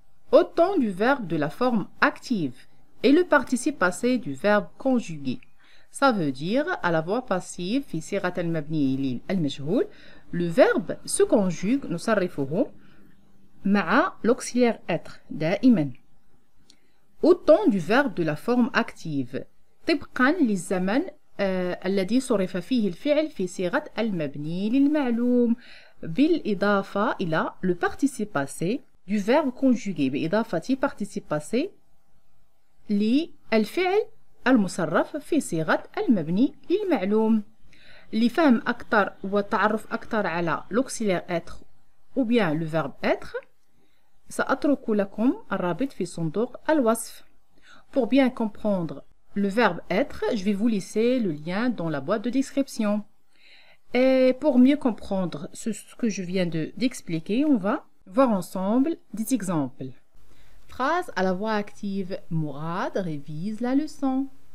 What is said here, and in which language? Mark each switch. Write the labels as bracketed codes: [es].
[fr] Au temps du verbe de la forme active et le participe passé du verbe conjugué. Ça veut dire, à la voix passive, [ar] في صيغة المبني للمجهول, [fr] le verbe se conjugue, [ar] نصرفه, [fr] مع l'auxiliaire être, [ar] دائما. [fr] Au temps du verbe de la forme active, [ar] طبقا للزمن الذي صرف فيه الفعل في صيغة المبني للمعلوم, بالإضافة إلى [fr] le participe passé du verbe conjugué, [ar] بإضافة participe passé للفعل المصرف في صيغة المبني للمعلوم. لفهم أكثر وتعرف أكثر على [fr] l'auxiliaire être ou bien le verbe être, [ar] سأترك لكم الرابط في صندوق الوصف. [fr] Pour bien comprendre le verbe être, je vais vous laisser le lien dans la boîte de description. Et pour mieux comprendre ce que je viens d'expliquer, on va voir ensemble des exemples. Phrase à la voix active. Mourad révise la leçon.